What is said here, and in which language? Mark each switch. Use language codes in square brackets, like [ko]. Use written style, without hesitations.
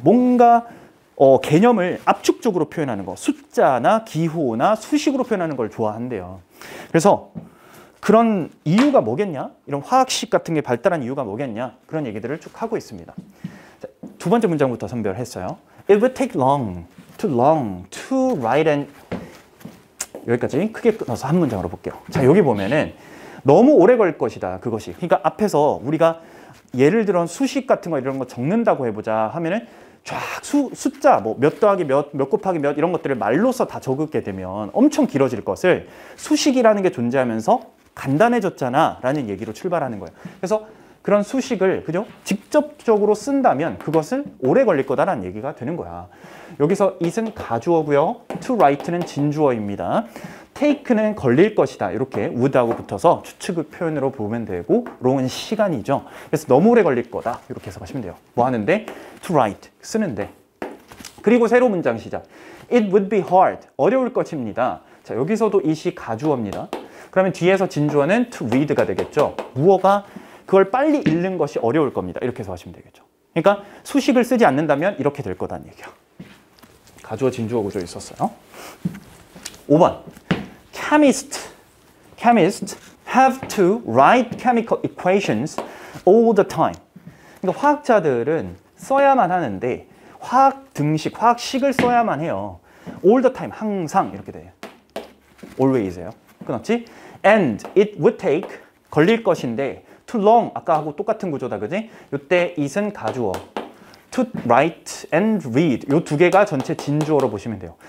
[ko] 뭔가 개념을 압축적으로 표현하는 거, 숫자나 기호나 수식으로 표현하는 걸 좋아한대요. 그래서 그런 이유가 뭐겠냐? 이런 화학식 같은 게 발달한 이유가 뭐겠냐? 그런 얘기들을 쭉 하고 있습니다. 자, 두 번째 문장부터 선별했어요. [en] It would take long to write and [ko] 여기까지 크게 끊어서 한 문장으로 볼게요. 자, 여기 보면은 너무 오래 걸릴 것이다. 그것이. 그러니까 앞에서 우리가 예를 들어 수식 같은 거 이런 거 적는다고 해보자 하면은 쫙 숫자 뭐 몇 더하기 몇 곱하기 몇 이런 것들을 말로써 다 적게 되면 엄청 길어질 것을 수식이라는 게 존재하면서 간단해졌잖아 라는 얘기로 출발하는 거예요. 그래서 그런 수식을 그죠? 직접적으로 쓴다면 그것을 오래 걸릴 거다라는 얘기가 되는 거야. 여기서 it은 가주어고요. to write는 진주어입니다. take는 걸릴 것이다. 이렇게 would하고 붙어서 추측 표현으로 보면 되고 long은 시간이죠. 그래서 너무 오래 걸릴 거다. 이렇게 해석하시면 돼요. 뭐 하는데? [en] to write, [ko] 쓰는데. 그리고 새로 문장 시작. [en] It would be hard, [ko] 어려울 것입니다. 자, 여기서도 it이 가주어입니다. 그러면 뒤에서 진주어는 to read가 되겠죠. 무어가 그걸 빨리 읽는 것이 어려울 겁니다. 이렇게 해석하시면 되겠죠. 그러니까 수식을 쓰지 않는다면 이렇게 될 거다는 얘기야. 가주어 진주어 구조 있었어요. 5번. [en] Chemists have to write chemical equations all the time. [ko] 그러니까 화학자들은 써야만 하는데 화학식을 써야만 해요. [en] all the time, [ko] 항상 이렇게 돼요. always예요. 끊었지? [en] And it would take, [ko] 걸릴 것인데 [en] too long, [ko] 아까하고 똑같은 구조다, 그지? 이때 it은 가주어. [en] to write and read, [ko] 이 두 개가 전체 진주어로 보시면 돼요.